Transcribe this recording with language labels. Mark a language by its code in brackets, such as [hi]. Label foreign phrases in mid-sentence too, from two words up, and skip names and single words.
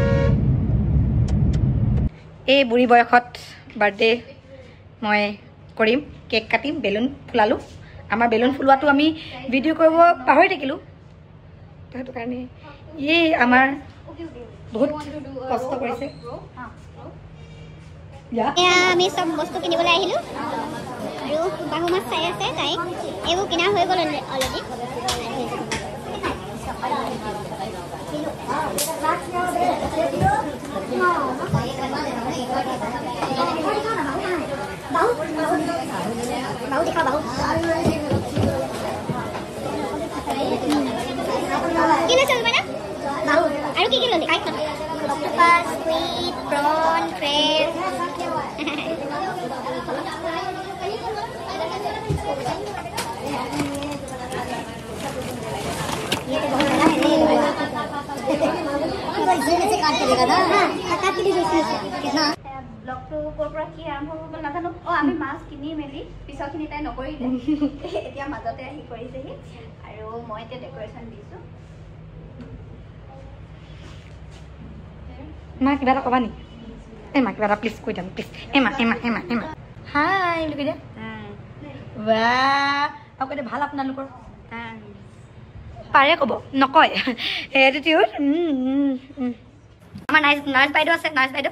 [as] এই বুঢ়ী বয়সত বাৰ্থডে মই কৰিম কেক কাটিম বেলুন ফুলালো আমাৰ বেলুন ফুলোৱাটো আমি ভিডিও কৰিব পাহৰি থাকিলো সেইটো কাৰণে এই আমাৰ বহুত কষ্ট কৰিছে আমি সব বস্তু কিনিবলৈ আহিলো আৰু বাহু মাছ চাই আছে তাই এইবোৰ কিনা হৈ গ'ল অলৰেডি [hi] बाहु दिखा बाहु किने चल बना बाहु [as] আৰু কি ললি কাই খাম [en] octopus squid prawn crab [hi] ये तो बहुत बड़ा है इसे से काट करेगा ना काट के दीजिए कितना [as] ব্লগটো কোৰপৰা কি আৰম্ভ হ'ব নাজানো আমি মাছ কিনি মেলি পিছৰখিনি তাই নকৰিলে এতিয়া মাজতে আহি কৰিছেহি আৰু মই এতিয়া ডেকৰেশ্যন দিছো মা কিবা এটা ক'বা নেকি মা কিবা এটা প্লিজ কৈ দিম প্লিজ এমা হাই বুলি কৈ দিয়া আৰু কৈ দিয়া ভাল আপোনালোকৰ পাৰে ক'ব নকয় এটিটিউড আমাৰ নাৰ্ছ বাইদেউ আছে নাৰ্ছ বাইদেউ